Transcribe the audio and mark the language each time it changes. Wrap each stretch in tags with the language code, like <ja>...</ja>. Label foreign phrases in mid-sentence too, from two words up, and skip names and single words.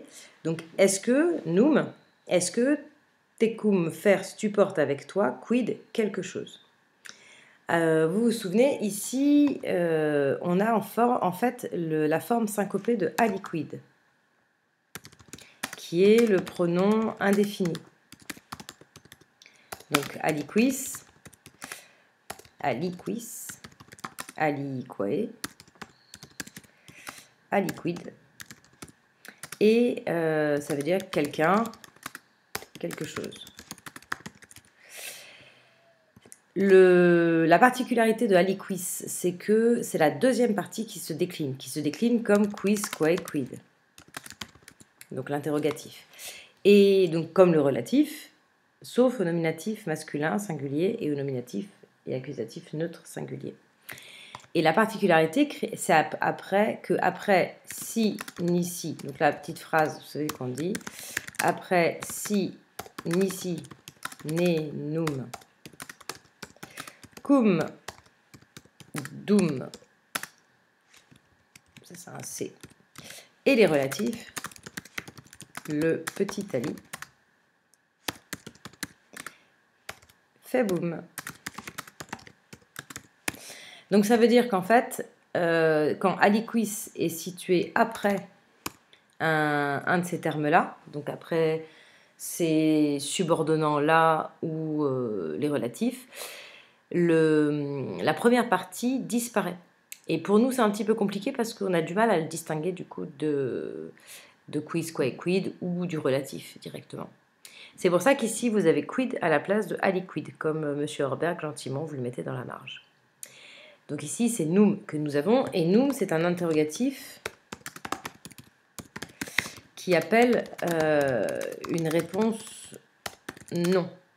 <fr>Donc, est-ce que</fr> <la>tecum fers,</la> <fr>tu portes avec toi, quid, quelque chose? Vous vous souvenez, ici, on a en fait la forme syncopée de aliquid, qui est le pronom indéfini. Donc,</fr> <la>aliquis, aliquis, aliquae, aliquid.</la> <fr>Et ça veut dire quelqu'un, quelque chose. La particularité de aliquis, c'est que c'est la deuxième partie qui se décline comme</fr> <la>quis, quae, quid.</la> <fr>Donc l'interrogatif. Et donc comme le relatif, sauf au nominatif masculin singulier et au nominatif et accusatif neutre singulier. Et la particularité, c'est après</fr> <la>si, nisi,</la> <fr>donc la petite phrase, vous savez qu'on dit, après si,</fr> <la>nisi, ne, num, cum, dum,</la> <fr>ça c'est un C, et les relatifs, le petit ali, fait boum. Donc ça veut dire qu'en fait, quand aliquis est situé après un de ces termes-là, donc après ces subordonnants-là ou les relatifs, la première partie disparaît. Et pour nous, c'est un petit peu compliqué parce qu'on a du mal à le distinguer du coup de</fr> <la>quis, quae, quid</la> <fr>ou du relatif directement. C'est pour ça qu'ici, vous avez quid à la place de aliquid, comme M. Horberg, gentiment, vous le mettez dans la marge. Donc ici, c'est num que nous avons, et num, c'est un interrogatif qui appelle une réponse non.</fr>